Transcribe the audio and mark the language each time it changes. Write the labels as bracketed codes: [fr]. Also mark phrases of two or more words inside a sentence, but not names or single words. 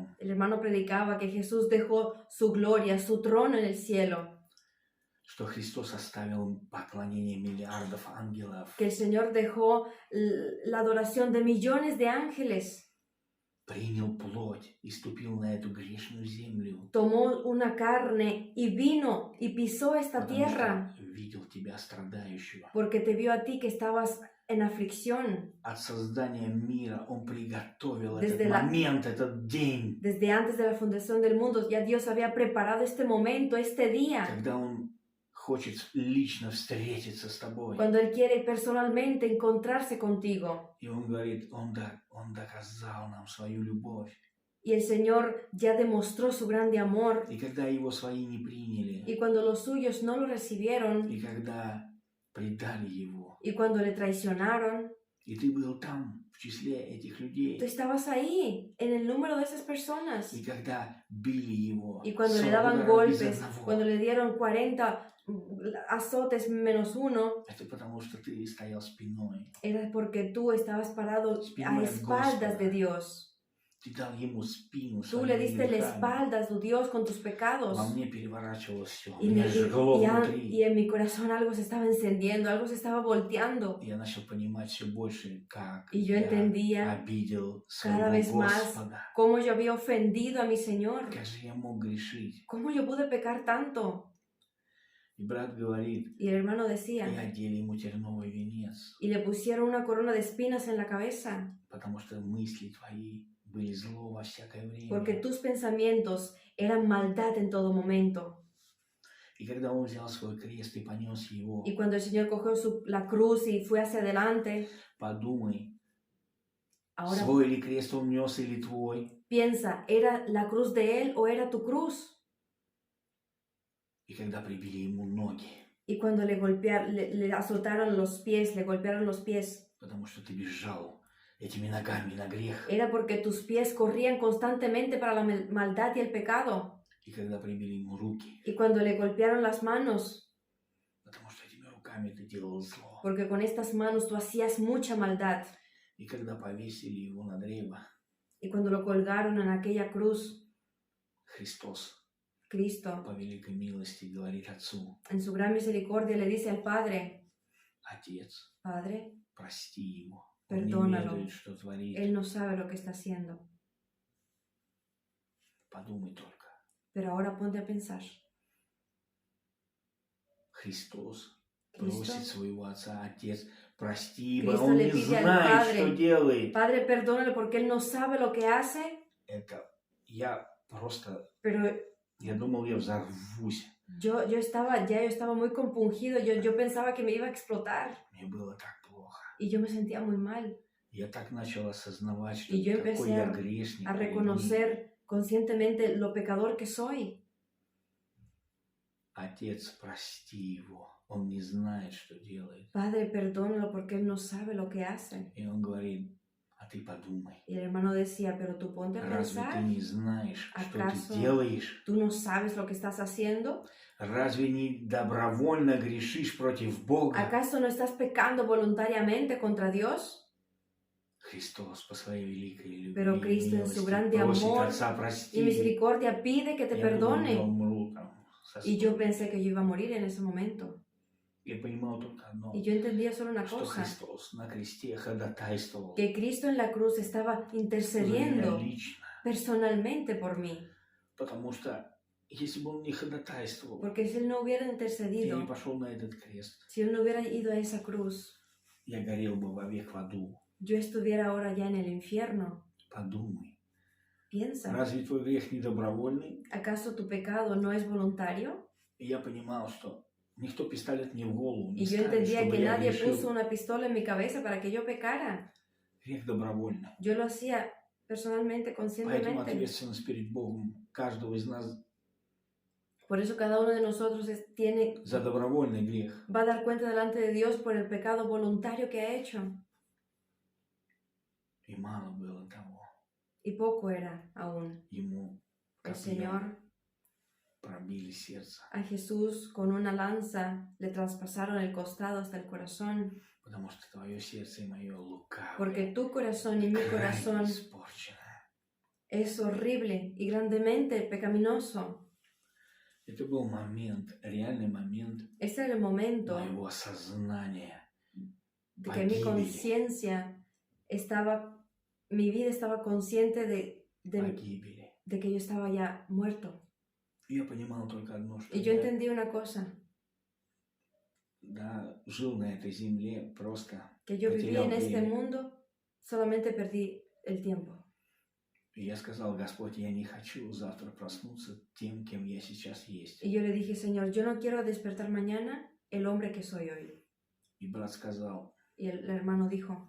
[es] El hermano predicaba que Jesús dejó su gloria, su trono en el cielo. [ru] Что Христос оставил поклонение миллиардов ангелов. [es] Que el Señor dejó la adoración de millones de ángeles. [ru] Принял плоть и ступил на эту грешную землю. [es] Tomó una carne y vino y pisó esta [ru] Потому [es] tierra. [ru] что видел тебя страдающего. [es] Porque te vio a ti que estabas en aflicción. [ru] От создания мира Он приготовил [es] Desde [ru] этот [es] la- [ru] момент, этот день, [es] Desde antes de la fundación del mundo, ya Dios había preparado este momento, este día, [ru] когда Он хочет lично встретиться с тобой. [es] cuando Él quiere personalmente encontrarse contigo. [ru] И Он говорит, Он доказал нам свою любовь. [es] Y el Señor ya demostró su grande amor. [ru] И когда Его свои не приняли, [es] Y cuando los suyos no lo recibieron, [ru] и когда предали Его, [es] y cuando le traicionaron, [ru] и ты был там, в числе этих людей, [es] tú estabas ahí, en el número de esas personas. [ru] и когда били Его, [es] Y cuando le 40 daban [ru] ударов без [es] golpes, [ru] одного, [es] cuando le dieron 40 azotes menos uno, [ru] это потому что ты стоял спиной. [es] era porque tú estabas parado [ru] Спиной [es] a [ru] от [es] espaldas [ru] Господа. [es] de Dios. [ru] Ты дал Ему спину [es] Tú le [ru] своими [es] diste la [ru] руками. [es] espalda a tu Dios con tus pecados. [ru] Во мне переворачивалось все. [es] Y, [ru] Меня жгло внутри. [es] y en mi corazón algo se estaba encendiendo, algo se estaba volteando. [ru] Я начал понимать все больше, как [es] Y yo entendía [ru] обидел [es] cada [ru] своего [es] vez más [ru] Господа. [es] cómo yo había ofendido a mi Señor. [ru] Как же я mог грешить? [es] ¿Cómo yo pude pecar tanto? [ru] И брат говорит, [es] Y el hermano [ru] и [es] decía, [ru] одели ему терновый венец, [es] y le pusieron una corona de espinas en la cabeza, [ru] потому что мысли твои были зло во всякое время. [es] porque tus pensamientos eran maldad en todo momento. [ru] И когда он взял свой крест и понес его, [es] Y cuando el Señor cogió la cruz y fue hacia adelante, [ru] подумай, [es] ahora [ru] свой ли крест он нес или твой? [es] piensa, ¿era la cruz de Él o era tu cruz? [ru] И когда прибили ему ноги, [es] Y cuando le azotaron los pies, le golpearon los pies, [ru] потому что ты бежал этими ногами на грех. [es] era porque tus pies corrían constantemente para la maldad y el pecado. [ru] И когда прибили ему руки, [es] Y cuando le golpearon las manos, [ru] потому что этими руками ты делал зло. [es] porque con estas manos tú hacías mucha maldad. [ru] И когда повесили его на древо, [es] Y cuando lo colgaron en aquella cruz, [ru] Христос [es] Cristo, [ru] по великой милости говорит Отцу, [es] en su gran misericordia, le dice al Padre, [ru] Отец, [es] Padre, [ru] прости ему. Он не [es] Perdónalo. [ru] ведает, что творит. [es] Él no sabe lo que está haciendo. [ru] Подумай только. [es] Pero ahora ponte a pensar. [ru] Христос [es] Cristo, [ru] просит своего Отца, Отец, прости ибо [es] Cristo [ru] он [es] le [ru] не [es] pide al [ru] знает, [es] Padre, [ru] что делает. [es] Padre, perdónale porque él no sabe lo que hace. [ru] Это я просто, [es] Pero [ru] я думал, я взорвусь. [es] yo estaba muy compungido. Yo pensaba que me iba a explotar. [ru] Мне было так плохо. [es] Y yo me sentía muy mal. [ru] Я так начал осознавать, что [es] Y yo [ru] какой [es] empecé [ru] я грешник. [es] A reconocer conscientemente lo pecador que soy. [ru] Отец, прости его. Он не знает, что делает. [es] Padre, perdónalo porque él no sabe lo que hace. [ru] И он говорит, а ты подумай. [es] Y el hermano decía, pero tú ponte a [ru] Разве ты [es] pensar. [ru] не знаешь, что [es] ¿Acaso [ru] ты делаешь? [es] ¿Tú no sabes lo que estás haciendo? [ru] Разве не добровольно грешишь против Бога? [es] ¿Acaso no estás pecando voluntariamente contra Dios? [ru] Христос по своей великой любви [es] Pero Cristo en su [ru] милости [es] grande [ru] просит [es] amor [ru] Отца [es] y [ru] прости. [es] misericordia pide que te [ru] Я думал, я [es] perdone. [ru] умру там со [es] Y yo [ru] стука. [es] pensé que yo iba a morir en ese momento. [ru] Я понимал только одно, [es] Y yo entendía solo una [ru] что [es] cosa, [ru] Христос на кресте ходатайствовал [es] que Cristo en la cruz estaba [ru] за меня [es] intercediendo [ru] лично. [es] personalmente por mí. [ru] Потому что если бы он не ходатайствовал, [es] Porque si Él no hubiera [ru] я не [es] intercedido, [ru] пошел на этот крест, [es] si Él no hubiera ido a esa cruz, [ru] я горел бы вовек в аду. [es] yo estuviera ahora ya en el infierno. [ru] Подумай, [es] Piensa, [ru] разве твой грех не добровольный? [es] ¿acaso tu pecado no es voluntario? [ru] И я понимал, что никто пистолет мне в голову не [es] Y yo [ru] ставит, [es] entendía [ru] чтобы [es] que [ru] я [es] nadie puso [ru] грешил. [es] una pistola en mi cabeza para que yo pecara. [ru] Грех добровольный. [es] Yo lo hacía personalmente, [ru] Поэтому [es] conscientemente. [ru] ответственность перед Богом каждого из нас [es] Por eso cada uno de nosotros [ru] за добровольный грех. [es] va a dar cuenta delante de Dios por el pecado voluntario que ha hecho. [ru] И мало было того. [es] Y poco era aún. [ru] Ему [es] El [ru] копьем [es] Señor [ru] пробили сердце, [es] a Jesús con una lanza le traspasaron el costado hasta el corazón. [ru] потому что твое сердце и мое лукавое, [es] Porque tu corazón y mi [ru] крайне [es] corazón [ru] испорчено. [es] es horrible y grandemente pecaminoso. [ru] Это был момент, реальный момент [es] Ese era el momento [ru] моего осознания. [es] de que mi conciencia estaba, mi vida estaba consciente [ru] Погибели. [es] de que yo estaba ya muerto. [ru] И я понимал только одно, что [es] Y yo [ru] я, [es] entendí una cosa, [ru] да, жил на этой земле просто [es] que yo viví [ru] потерял [es] en este [ru] время. [es] mundo, solamente perdí el tiempo. [ru] И я сказал, Господь, я не хочу завтра проснуться тем, кем я сейчас есть. [es] Y yo le dije, Señor, yo no quiero despertar mañana el hombre que soy hoy. [ru] И брат сказал, [es] Y el hermano dijo,